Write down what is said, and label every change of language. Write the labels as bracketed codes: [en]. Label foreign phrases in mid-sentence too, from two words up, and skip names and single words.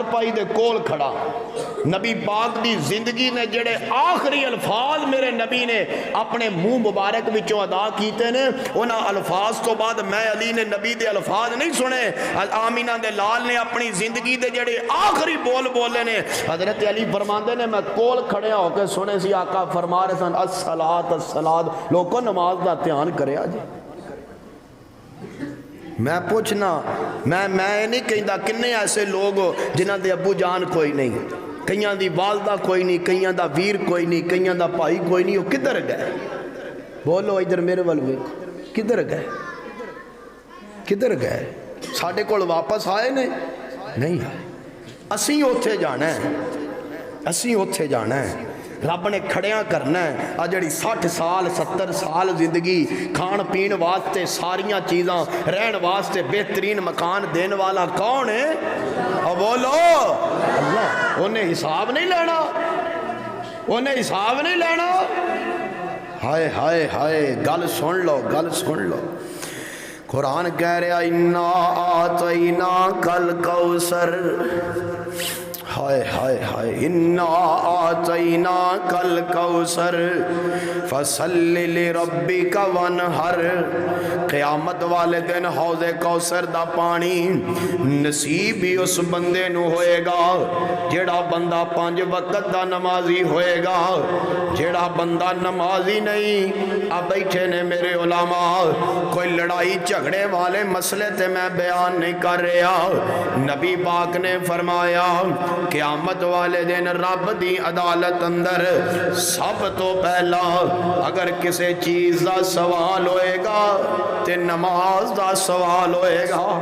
[pa] پائی دے کول کھڑا، نبی پاک دی زندگی نے جڑے آخری الفاظ میرے نبی نے اپنے منہ مبارک وچوں ادا کیتے نے، انہاں الفاظ تو بعد میں علی نے نبی دے الفاظ نہیں سنے، آمینہ دے لال نے اپنی زندگی دے جڑے آخری بول بولے نے، حضرت علی فرماندے نے میں کول کھڑے ہو کے سنے سی آقا فرما رہے سن [ar] الصلاۃ الصلاۃ، [pa] لوگوں نماز دا دھیان کریا جی۔ میں پوچھنا، میں نہیں کہندا کنے ایسے لوگ جنہاں دے ابو جان کوئی نہیں، کئیاں دی والدہ کوئی نہیں، کئیاں دا ویر کوئی نہیں، کئیاں دا بھائی کوئی نہیں، وہ کدھر گئے؟ بولو ادھر میرے ول ویکھو، کدھر گئے؟ کدھر گئے؟ ساڈے کول واپس آئے نے؟ نہیں آئے۔ اسی اوتھے جانا ہے، اسی اوتھے جانا ہے، رب نے کھڑیاں کرنا ہے۔ آ جڑی 60 سال 70 سال زندگی کھان پین واسطے ساریاں چیزاں رہن واسطے بہترین مکان دین والا کون ہے؟ اور بولو اللہ، انہیں حساب نہیں لینا، انہیں حساب نہیں لینا۔ ہائے ہائے ہائے، گل سن لو، گل سن لو، قرآن کہہ رہا [ar] اِنَّا آتَيْنَاكَ الْكَوْثَرَ، ہائے ہائے ہائے، اِنَّا آتَيْنَاكَ الْكَوْثَرَ فَصَلِّ لِرَبِّكَ وَانْحَرْ، [pa] قیامت والے دن حوض کوثر دا پانی نصیب ہی اس بندے نو ہوئے گا جیڑا بندہ 5 وقت دا نمازی ہوئے گا۔ جیڑا بندہ نمازی نہیں، اب بیٹھے نے میرے علماء، کوئی لڑائی جھگڑے والے مسئلے تے میں بیان نہیں کر رہا، نبی پاک نے فرمایا قیامت والے دن رب دی عدالت اندر سب تو پہلا اگر کسی چیز دا سوال ہوئے گا تے نماز دا سوال ہوئے گا۔